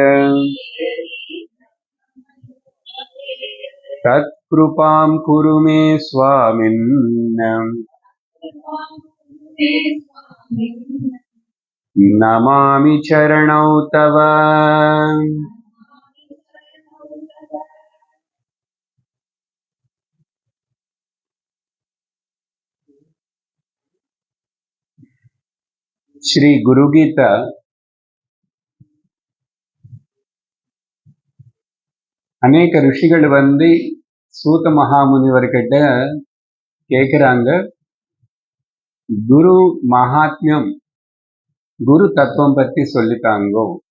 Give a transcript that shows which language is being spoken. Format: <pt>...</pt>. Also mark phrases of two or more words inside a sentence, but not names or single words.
<sa>तत्कृपां कुरु मे स्वामिन् नमामि चरणौ तव।</sa> <ta>श्री गुरुगीता அநேக ரிஷிகள் வந்து சூத மகாமுனிவர்கிட்ட கேட்குறாங்க, குரு மகாத்மியம் குரு தத்துவம் பத்தி சொல்லித்தாங்கோ.</ta>